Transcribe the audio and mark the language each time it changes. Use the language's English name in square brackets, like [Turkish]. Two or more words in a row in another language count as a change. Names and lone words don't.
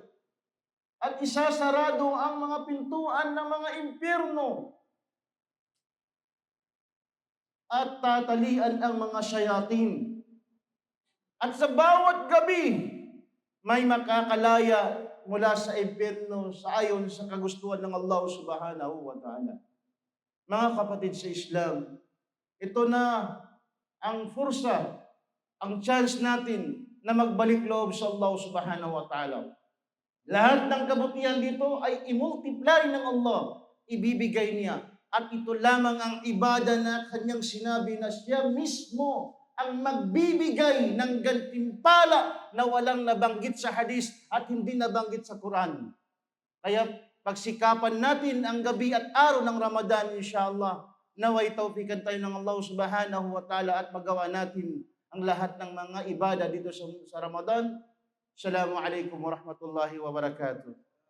[Filipino] At isasarado ang mga pintuan ng mga impyerno. At tatalian ang mga shayatin. At sa bawat gabi, may makakalaya mula sa impyerno sa ayon sa kagustuhan ng Allah [Arabic] سبحانه وتعالى. [Filipino] Mga kapatid sa Islam, ito na ang fursa, ang chance natin na magbalik loob sa Allah [Arabic] سبحانه وتعالى. [Filipino] Lahat ng kabutihan dito ay i-multiply ng Allah, ibibigay niya. At ito lamang ang ibada na kanyang sinabi na siya mismo ang magbibigay ng gantimpala na walang nabanggit sa hadis at hindi nabanggit sa Quran. Kaya pagsikapan natin ang gabi at araw ng Ramadan, inshallah, naway tawfikan tayo ng Allah [Arabic] سبحانه وتعالى [Filipino] at magawa natin ang lahat ng mga ibada dito sa Ramadan. [Arabic] السلام عليكم ورحمة الله وبركاته.